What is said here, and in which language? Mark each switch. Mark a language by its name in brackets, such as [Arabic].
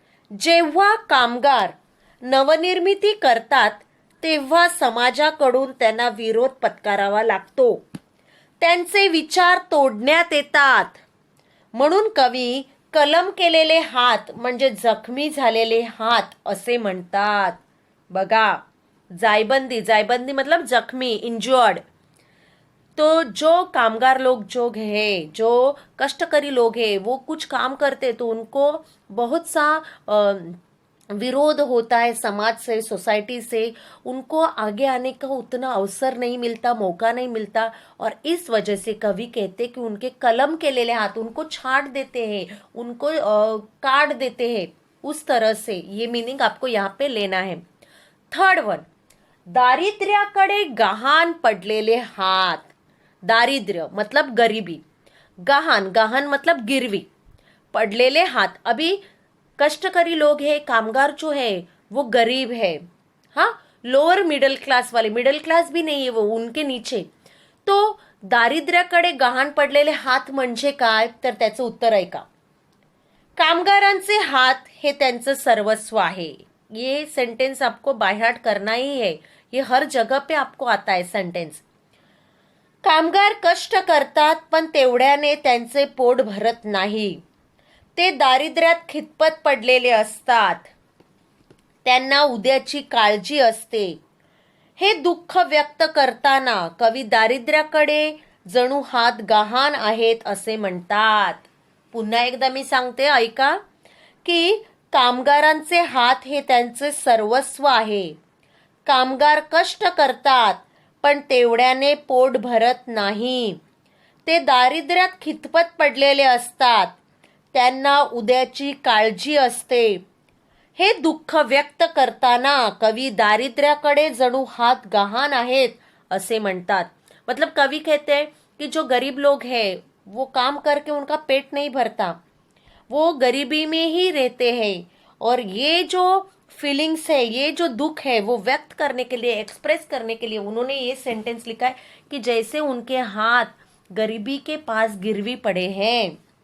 [Marathi] जेव्हा कामगार नवनिर्मिती करतात तेव्हा समाजाकडून त्यांना विरोध पत्करावा लागतो, त्यांचे विचार तोडण्यात येतात, म्हणून कवी कलम केलेले हात म्हणजे जखमी झालेले हात असे म्हणतात। बघा, जायबंदी, जायबंदी मतलब जख्मी, इंजर्ड। [Hindi] तो जो कामगार लोग जो है, जो कष्टकरी लोग हैं, वो कुछ काम करते तो उनको बहुत सा विरोध होता है समाज से, सोसाइटी से, उनको आगे आने का उतना अवसर नहीं मिलता, मौका नहीं मिलता, और इस वजह से कवि कहते कि उनके कलम के ले हाथ उनको छाट देते हैं, उनको काट देते हैं। उस तरह से ये मीनिंग आपको यहाँ पे लेना है। [English] third one, [Marathi] दारिद्र्याकडे गहाण पडलेले हात। दारिद्र्य मतलब गरीबी, गहाण, गहाण मतलब गिरवी, पडलेले हाथ। [Hindi] अभी कष्टकरी लोग है, कामगार जो है वो गरीब है, हाँ, लोअर मिडल क्लास वाले, मिडल क्लास भी नहीं है वो, उनके नीचे। [Marathi] तो दारिद्र्याकडे गहाण पडलेले हात म्हणजे काय, तर त्याचं उत्तर ऐका। कामगारांचे हात हे त्यांचं सर्वस्व आहे। [Hindi] ये सेंटेंस आपको बाय हार्ट करना ही है, ये हर जगह पे आपको आता है सेंटेंस। [Marathi] कामगार कष्ट करतात पण तेवढ्याने त्यांचे पोट भरत नाही, ते दारिद्र्यात खितपत पडलेले असतात, त्यांना उद्याची काळजी असते। हे दुःख व्यक्त करताना कवी दारिद्र्याकडे जणू हात गहाण आहेत असे म्हणतात। पुन्हा एकदा मी सांगते, ऐका, की कामगारांचे हात हे त्यांचे सर्वस्व आहे। कामगार कष्ट करतात पण तेवढ्याने पोट भरत नाही, ते दारिद्र्यात खितपत पडलेले असतात, त्यांना उद्याची काळजी असते। हे दुःख व्यक्त करताना कवी दारिद्र्याकडे जणू हात गहाण आहेत असे म्हणतात। [Hindi] मतलब कवि कहते हैं कि जो गरीब लोग हैं वो काम करके उनका पेट नहीं भरता, वो गरीबी में ही रहते हैं, और ये जो फीलिंग्स है, ये जो दुख है वो व्यक्त करने के लिए, एक्सप्रेस करने के लिए उन्होंने ये सेंटेंस लिखा है कि जैसे उनके हाथ गरीबी के पास गिरवी पड़े हैं।